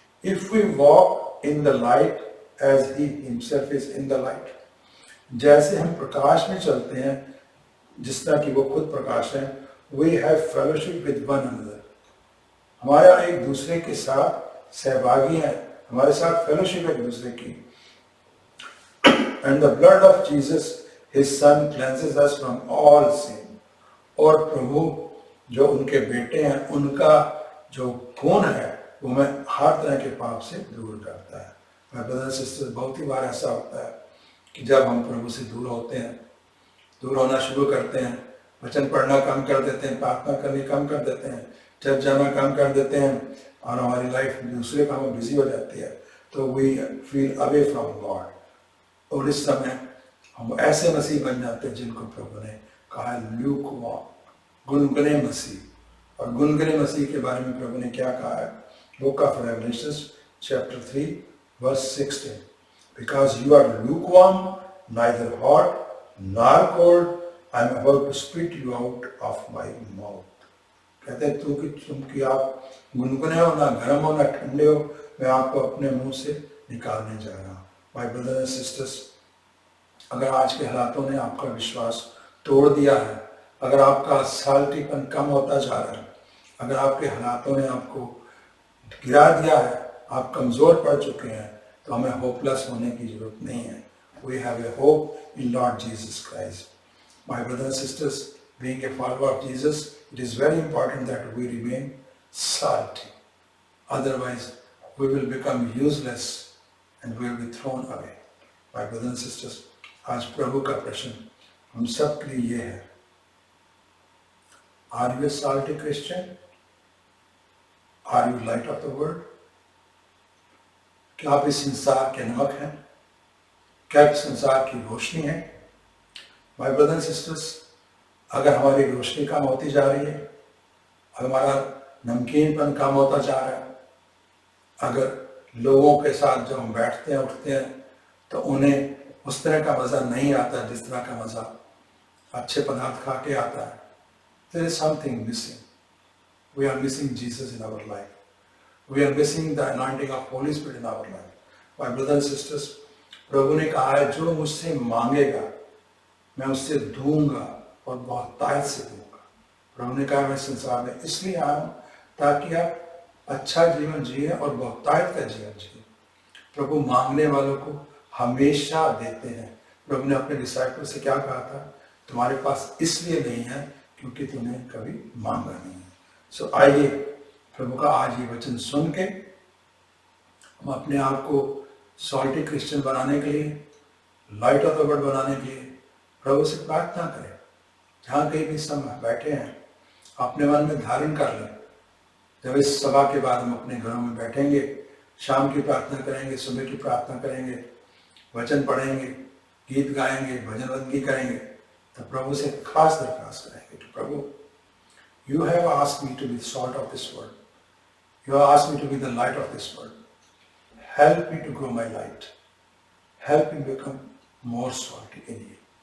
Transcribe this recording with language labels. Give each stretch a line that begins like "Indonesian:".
English: If we walk in the light as he himself is in the light.
Hindi: जैसे हम प्रकाश में चलते हैं जिस तरह कि वो खुद प्रकाश है,
English: we have fellowship with one another.
Hindi: हमारा एक दूसरे के साथ सहभागी हैं, हमारे साथ फेलोशिप एक दूसरे की.
English: And the blood of Jesus, his son, cleanses us from all sin.
Hindi: और प्रभु जो उनके बेटे हैं, उनका जो खून है वो हमें हर तरह के पाप से दूर करता है. मेरे ब्रदर सिस्टर, बहुत ही बार ऐसा होता है कि जब हम प्रभु से दूर होते हैं, दूर होना शुरू करते हैं, वचन पढ़ना कम कर देते हैं, प्रार्थना करनी कम कर देते हैं, चर्च जाना कम कर देते हैं और हमारी लाइफ दूसरे कामों में बिजी हो जाती है, तो
English: We feel away from God.
Hindi: और इस समय हम ऐसे मसीह बन जाते हैं जिनको प्रभु ने कहा ल्यूकवार्म, गुनगुने मसीह. और गुनगुने मसीह के बारे में प्रभु ने क्या कहा है? Book of revelations chapter 3 verse 16.
English: Because you are lukewarm, neither hot nor cold, I am about to spit you out of my mouth.
Hindi: कहते हैं तुम कि आप गुनगुने हो, ना गर्म हो ना ठंडे हो, मैं आपको अपने मुंह से निकालने जा रहा हूँ. माय ब्रदर्स एंड सिस्टर्स, अगर आज के हालातों ने आपका विश्वास तोड़ दिया है, अगर आपका साल्टीपन कम होता जा रहा है, अगर आपके हालातों ने आपको गिरा दिया है, आप कमजोर पड़ चुके हैं, तो हमें होपलेस होने की जरूरत नहीं है.
English: We have a hope in Lord Jesus Christ. My brothers and sisters, being a follower of Jesus, it is very important that we remain salty. Otherwise, we will become useless and we will be thrown away. My brothers and sisters,
Hindi: आज प्रभु का प्रश्न हम सब के लिए ये है,
English: Are you a salty Christian? Are you light of the world?
Hindi: क्या आप इस संसार के नमक हैं? क्या इस संसार की रोशनी है?
English: My brothers and sisters,
Hindi: अगर हमारी रोशनी कम होती जा रही है, हमारा नमकीनपन कम होता जा रहा है, अगर लोगों के साथ जब हम बैठते हैं उठते हैं तो उन्हें उस तरह का मज़ा नहीं आता जिस तरह का मज़ा अच्छे पदार्थ खा के आता है,
English: there is something missing. We are missing Jesus in our life. We are missing the anointing of Holy Spirit in our life. My brothers and sisters,
Hindi: प्रभु ने कहा है जो मुझसे मांगेगा मैं उससे दूंगा और बहुत तायत से दूंगा. प्रभु ने कहा मैं संसार में इसलिए आया हूं ताकि आप अच्छा जीवन जिए और बहुत तायत का जीवन जिए. प्रभु मांगने वालों को हमेशा देते हैं. प्रभु ने अपने डिसाइपल से क्या कहा था? तुम्हारे पास इसलिए नहीं है क्योंकि तुमने कभी मांगा नहीं है. सो आइए प्रभु का आज ये वचन सुन के हम अपने आप को सॉल्टी क्रिश्चियन बनाने के लिए, लाइट ऑफ द वर्ल्ड बनाने के लिए प्रभु से प्रार्थना करें. जहाँ कहीं भी समय बैठे हैं अपने मन में धारण कर लें. जब इस सभा के बाद हम अपने घरों में बैठेंगे, शाम की प्रार्थना करेंगे, सुबह की प्रार्थना करेंगे, वचन पढ़ेंगे, गीत गाएंगे, भजन बंदगी करेंगे, तो प्रभु से खास दरख्वास्त करेंगे कि प्रभु,
English: you have asked me to be the salt of this world. You have asked me to be the light of this world. Help me to grow my light. Help me become more salty in you.